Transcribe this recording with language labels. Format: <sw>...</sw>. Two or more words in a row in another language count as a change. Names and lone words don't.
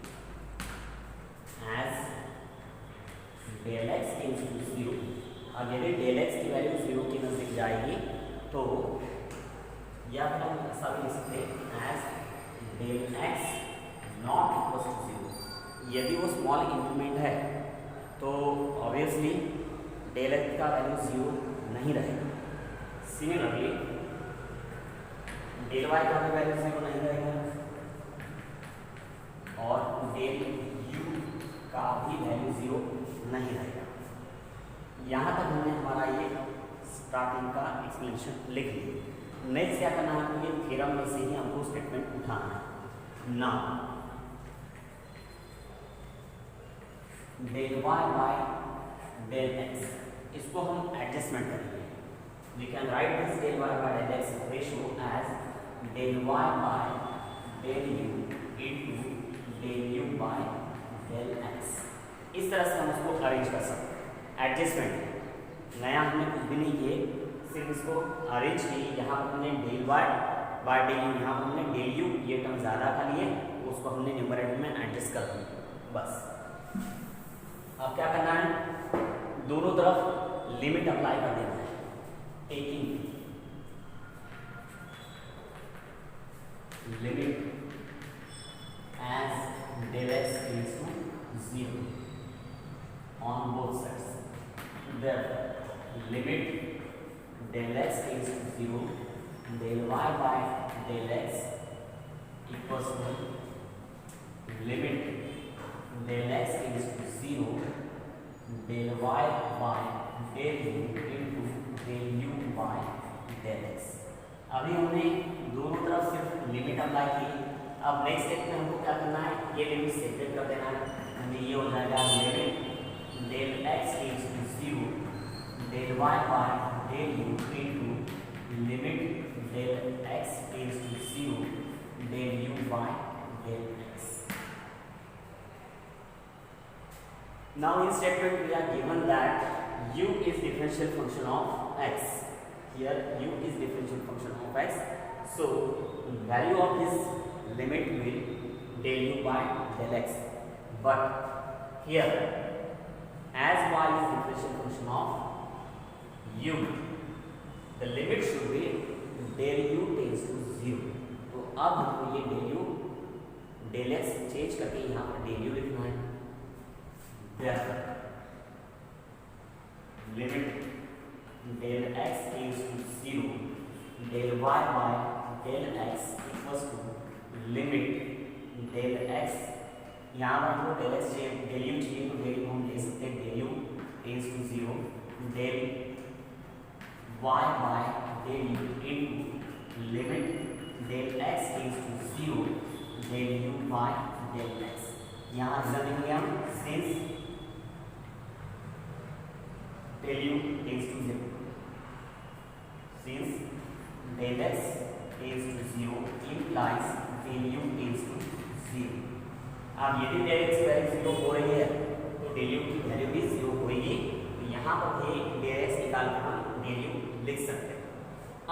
<en>as del x tends to 0.</en> <hi>अब यदि</hi> <en>del x</en> <hi>की वैल्यू 0 के नजदीक जाएगी तो या फिर हम ऐसा भी लिख सकते हैं</hi> <en>as del x not equals to 0.</en> <hi>यदि वो स्मॉल इंक्रीमेंट है तो ऑब्वियसली</hi> <en>del x</en> <hi>का वैल्यू 0 नहीं रहेगा. सिमिलरली</hi> <en>del y</en> <hi>का भी वैल्यू 0 नहीं रहेगा और</hi> <en>del u</en> <hi>का भी वैल्यू 0 नहीं रहेगा. यहाँ तक हमने हमारा ये स्टार्टिंग का एक्सप्लेनेशन लिख लिया. नेक्स्ट क्या करना है, तो ये थ्योरम में से ही हमको स्टेटमेंट उठाना है. ना</hi> <en>del y by del x,</en> <hi>इसको हम एडजस्टमेंट करेंगे.</hi> <en>We can write this del y by del x ratio as del y by del u into del u by del x.</en> <hi>इस तरह से हम उसको अरेंज कर सकते हैं. एडजस्टमेंट नया हमने कुछ भी नहीं किए, सिर्फ इसको अरेंज किए। यहाँ पर हमने</hi> <en>del y by del u,</en> <hi>यहाँ पर हमने</hi> <en>del u</en> <hi>ये टर्म ज़्यादा का लिए तो उसको हमने न्यूमरेटर में एडजस्ट कर दिया बस। अब क्या करना है, दोनों तरफ</hi> <en>limit apply</en> <hi>कर देना है,</hi> <en>taking limit as del x tends to 0 on both sides. Therefore, limit del x tends to 0, del y by del x equals to limit del x tends to 0, del y by del u into del u by del x.</en> <hi>अभी हमने दोनों तरफ सिर्फ</hi> <en>limit apply</en> <hi>की। अब</hi> <en>next step</en> <hi>में हमको क्या करना है, ये लिमिट सेपरेट कर देना है। ये हो जाएगा</hi> <en>limit del x tends to 0 del y by del u into limit del x tends to 0 del u by del x. Now in statement we are given that u is differential function of x. Here u is differential function of x. So value of this limit will del u by del x, but here as y is differential function of u, the limit should be del u tends to 0.</en> <hi>तो अब हमको ये</hi> <en>del u del x</en> <hi>चेंज करके यहाँ पर</hi> <en>del u</en> <hi>लिखना है।</hi> <en>Therefore limit del x tends to 0 del y by del x equals to limit del x,</en> <hi>यहाँ पर हमको डेल एक्स चाहिए, डेल यू चाहिए तो डेल हम ले सकते हैं</hi> <en>del u tends to 0 del y by del u into limit del x tends to 0 del u by del x.</en> <hi>यहाँ रिजल्ट लिखेंगे हम</hi> <en>since del u tends to 0, since del x tends to 0 implies del u tends to 0।</en> <hi>अब यदि</hi> <en>del x</en> <hi>की वैल्यू 0 हो रही है तो</hi> <en>del u</en> <hi>की वैल्यू भी 0 होगी, तो यहाँ पर भी</hi> <en>del x</en> <hi>निकाल कर हम</hi> <en>del u</en> <hi>लिख सकते हैं।</hi>